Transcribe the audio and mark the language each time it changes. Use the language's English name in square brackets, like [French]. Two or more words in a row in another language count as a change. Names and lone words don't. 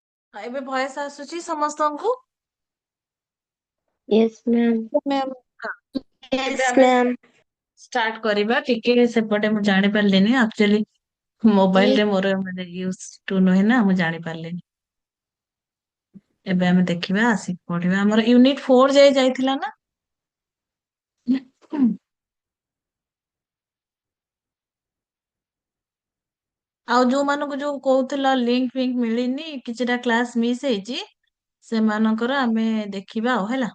[Odia] ଏବେ ଭଏସ ଆସୁଛି ସମସ୍ତଙ୍କୁ? [English] Yes, ma'am. मैम [Odia] ଏବେ [English] Yes, [Odia] ଆମେ [English] ma'am. [Odia] ଷ୍ଟାର୍ଟ କରିବା। ଟିକେ ସେପଟେ ମୁଁ ଜାଣି ପାରିଲିନି, ଆକ୍ଚୁଆଲି ମୋବାଇଲରେ ମୋର ମାନେ [English] use to [Odia] ନୁହେଁ ନା, ମୁଁ ଜାଣି ପାରିଲିନି। ଏବେ ଆମେ ଦେଖିବା, ଆସିକି ପଢିବା। ଆମର ୟୁନିଟ 4 ଯାଇ ଯାଇଥିଲା ନା? ଆଉ ଯୋଉମାନଙ୍କୁ ଯୋଉ କହୁଥିଲ ଲିଙ୍କ ଫିଙ୍କ ମିଳିନି, କିଛିଟା [English] class miss [Odia] ହେଇଛି, ସେମାନଙ୍କର ଆମେ ଦେଖିବା ଆଉ ହେଲା।